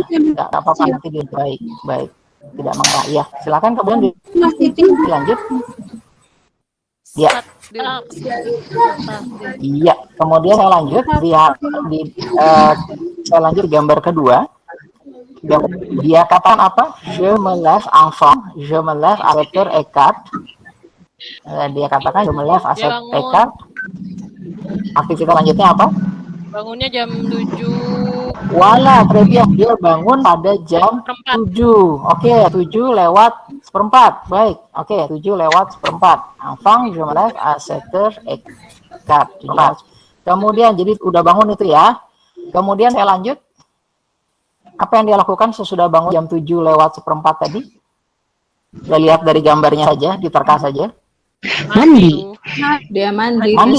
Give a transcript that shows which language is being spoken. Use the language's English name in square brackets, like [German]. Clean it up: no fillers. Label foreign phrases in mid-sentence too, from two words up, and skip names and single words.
[Indonesian] Ya, nggak apa-apa nanti dia baik, baik. Tidak mengarah. Ya, silakan kemudian masih tidur. dilanjut. Ya, iya. Kemudian saya lanjut saya lanjut gambar kedua. Dia katakan apa? [French] Je me lève enfin, je me lève à 7h15. [Indonesian] Dia katakan [French] je me lève à 7h15. [Indonesian] Aktivitas lanjutnya apa? Bangunnya jam 7. Wala, dia bangun pada jam 7. Oke, 7:04. Baik. Oke, 7:04. [French] Enfin, je me lève à 7h15. [Indonesian] Kemudian jadi udah bangun itu ya. Kemudian saya lanjut. Apa yang dia lakukan sesudah bangun jam 7:04 tadi? Kita lihat dari gambarnya saja, diterka saja. Mandi. Dia mandi.